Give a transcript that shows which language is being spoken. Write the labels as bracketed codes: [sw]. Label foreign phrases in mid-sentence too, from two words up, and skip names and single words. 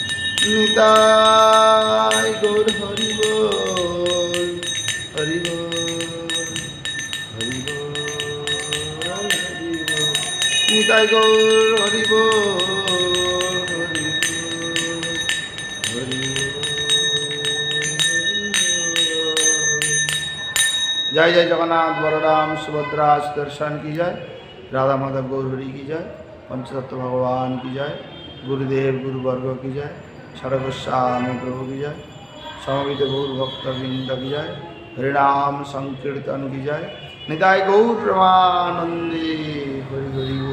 [bn] নিতাই গৌর হরি বল হরি বল হরি বল হরি বল নিতাই গৌর হরি বল হরি বল হরি [hi] जय जय जगन्नाथ बलराम सुभद्रा सुदर्शन की जय राधा माधव गौर हरि की जय पंचतत्व भगवान की जय गुरुदेव गुरुवर्ग की जय सर्वस्वामी प्रभु की जय समवेत गौर भक्तवृंद की जय हरिनाम संकीर्तन की जय निताय गौर प्रेमानंदी हरि हरि